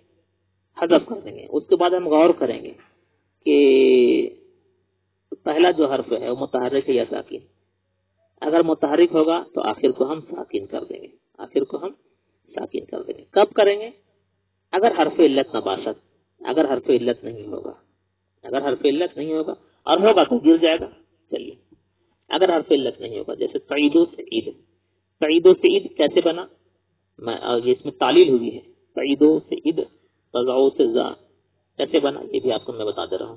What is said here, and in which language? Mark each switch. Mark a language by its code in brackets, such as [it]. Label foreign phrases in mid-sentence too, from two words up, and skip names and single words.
[ur] حذف کر دیں گے. اس کے بعد ہم غور کریں گے کہ پہلا جو حرف ہے وہ متحرک ہے یا ساکن. اگر متحرک ہوگا تو آخر کو ہم ساکن کر دیں گے، آخر کو ہم ساکن کر دیں گے. کب کریں گے؟ [fa] اگر حرف علت نہ باشد، [ur] اگر حرف علت نہیں ہوگا، اگر حرف علت نہیں ہوگا، اور ہوگا تو گر جائے گا. چلیے اگر حرف علت نہیں ہوگا، جیسے تعیدو سے عید، تعیدو سے عید کیسے بنا؟ اس میں تعلیل ہوئی ہے. تعیدو سے عید، تضعو سے زا کیسے بنا یہ بھی آپ کو میں بتا دے رہا ہوں.